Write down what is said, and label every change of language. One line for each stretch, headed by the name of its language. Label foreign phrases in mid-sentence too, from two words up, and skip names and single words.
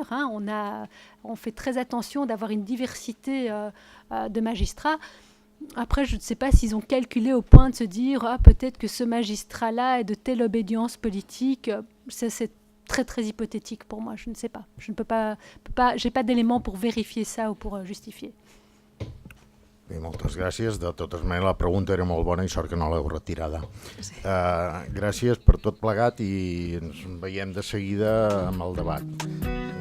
French: On fait très attention d'avoir une diversité de magistrats. Après, je ne sais pas s'ils ont calculé au point de se dire peut-être que ce magistrat-là est de telle obédience politique. C'est très, très hypothétique pour moi. Je ne sais pas. Je ne peux pas j'ai pas d'éléments pour vérifier ça ou pour justifier.
Catalan: Bé, moltes gràcies. De totes maneres, la pregunta era molt bona i sort que no l'heu retirada. Gràcies per tot plegat i ens veiem de seguida amb el debat.